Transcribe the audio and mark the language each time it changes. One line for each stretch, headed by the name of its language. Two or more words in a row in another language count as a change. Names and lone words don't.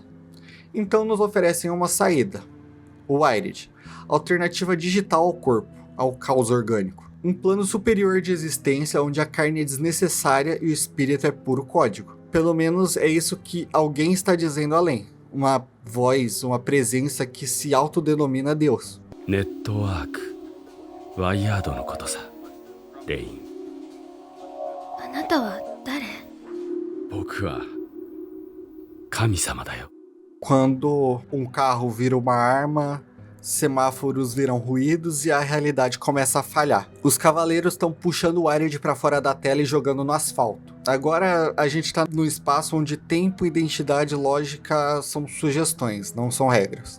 Portuguese: Então nos oferecem uma saída. O Wired, alternativa digital ao corpo, ao caos orgânico. Um plano superior de existência onde a carne é desnecessária e o espírito é puro código. Pelo menos é isso que alguém está dizendo além. Uma voz, uma presença que se autodenomina Deus.
Japanese: ネットワークワイヤードのことさレインあなたは誰？僕は神様だよ
Portuguese: Quando um carro vira uma arma, semáforos viram ruídos e a realidade começa a falhar. Os cavaleiros estão puxando o Wired para fora da tela e jogando no asfalto. Agora a gente está no espaço onde tempo, identidade e lógica são sugestões, não são regras.